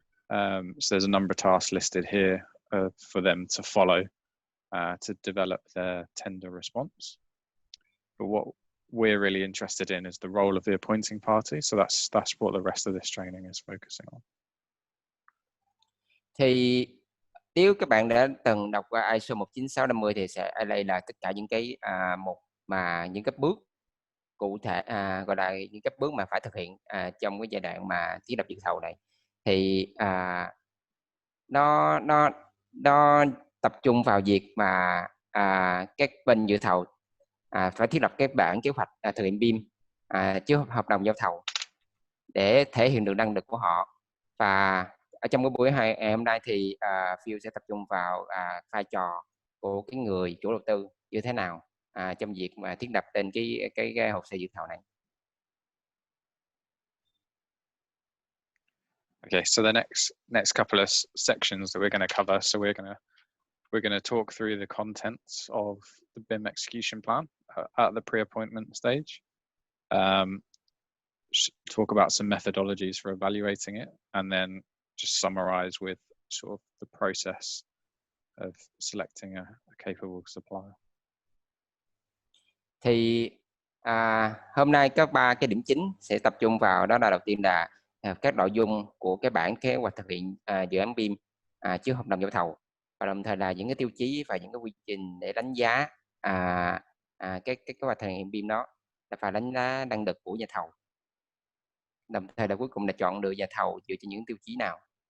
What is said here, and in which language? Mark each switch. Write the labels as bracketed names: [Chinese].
[English] So there's a number of tasks listed here for them to follow to develop their tender response. But what we're really interested in is the role of the appointing party. So that's what the rest of this training is focusing on. [Vietnamese] Thì nếu các bạn đã từng đọc qua ISO 19650 thì đây là tất cả những cái những cái bước cụ thể, gọi là những cái bước mà phải thực hiện trong cái giai đoạn mà thiết lập dự thầu này. Thì nó tập trung vào việc mà các bên dự thầu phải thiết lập cái bản kế hoạch thực hiện BIM chứ hợp đồng giao thầu để thể hiện được năng lực của họ. Và ở trong cái buổi hôm nay thì Phil sẽ tập trung vào vai trò của cái người chủ đầu tư như thế nào trong việc mà thiết lập trên cái hồ sơ dự thầu này. [English] Okay, so the next couple of sections that we're going to cover. So we're going to talk through the contents of the BIM execution plan at the pre-appointment stage. Talk about some methodologies for evaluating it, and then just summarize with sort of the process of selecting a capable supplier. [Vietnamese] Thì hôm nay có 3 cái điểm chính sẽ tập trung vào, đó là đầu tiên là các nội dung của cái bản kế hoạch thực hiện dự án BIM trước hợp đồng giao thầu, và đồng thời là những cái tiêu chí và những cái quy trình để đánh giá cái kế hoạch thực hiện BIM đó, là phải đánh giá năng lực của nhà thầu, đồng thời là cuối cùng là chọn lựa nhà thầu dựa trên những tiêu chí nào.